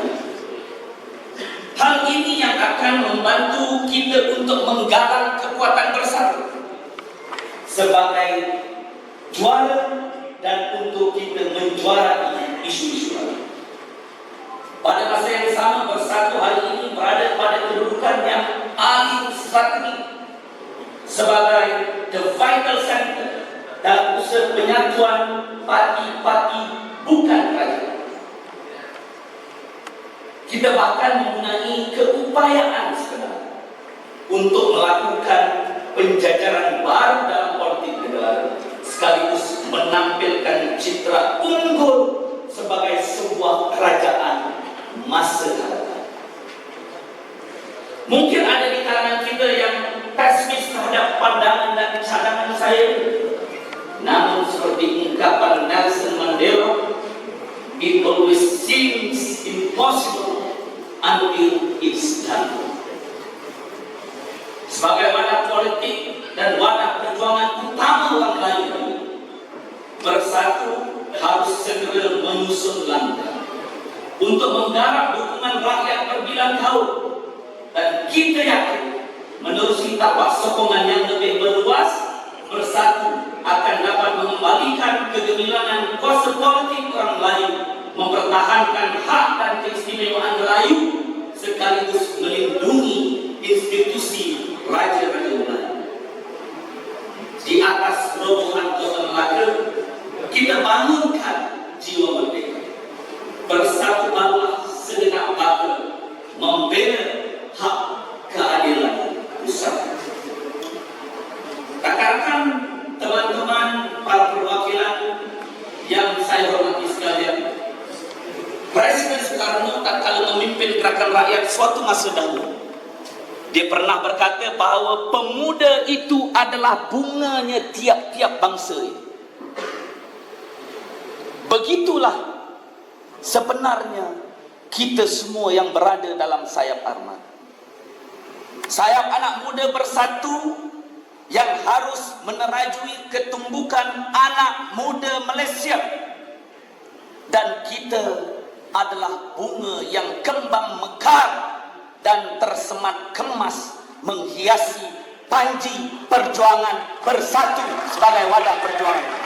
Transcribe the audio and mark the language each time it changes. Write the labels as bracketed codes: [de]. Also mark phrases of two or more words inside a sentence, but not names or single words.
[ms] Hal ini yang akan membantu kita untuk menggalang kekuatan bersatu sebagai juara dan untuk kita menjuarai isu-isu lain. Pada masa yang sama, Bersatu hari ini berada pada kedudukan yang paling strategis sebagai [en] the vital center [ms] dalam usaha penyatuan parti-parti bukan kerajaan. Kita bahkan mempunyai keupayaan sebenarnya untuk melakukan penjajaran baru dalam politik negara, sekaligus menampilkan citra unggul sebagai sebuah kerajaan masa hadapan. Mungkin ada di kalangan kita yang pesimis terhadap pandangan dan cadangan saya, namun seperti ungkapan Nelson Mandela, [en] it always seems impossible until it's done. [ms] Sebagaimana politik dan wadah perjuangan utama orang lain bersatu harus segera menyusun langkah untuk menggarap dukungan rakyat berbilang tahun, dan kita yakin menerusi tapak sokongan yang lebih meluas, bersatu akan dapat mengembalikan kegemilangan kuasa politik orang lain, mempertahankan hak dan keistimewaan Melayu, sekaligus melindungi institusi Raja-Raja Melayu. Di atas robohan Kota Melaka, kita bangunkan jiwa merdeka. Bersatu bahulah segenap bangsa membela hak keadilan usaha. Rekan-rekan, teman-teman para perwakilan yang saya hormati sekalian, Presiden Soekarno tak kala memimpin gerakan rakyat suatu masa dahulu, dia pernah berkata bahawa pemuda itu adalah bunganya tiap-tiap bangsa ini. Begitulah sebenarnya kita semua yang berada dalam sayap armada. Sayap anak muda bersatu yang harus menerajui ketumbukan anak muda Malaysia. Dan kita adalah bunga yang kembang mekar dan tersemat kemas menghiasi panji perjuangan bersatu sebagai wadah perjuangan.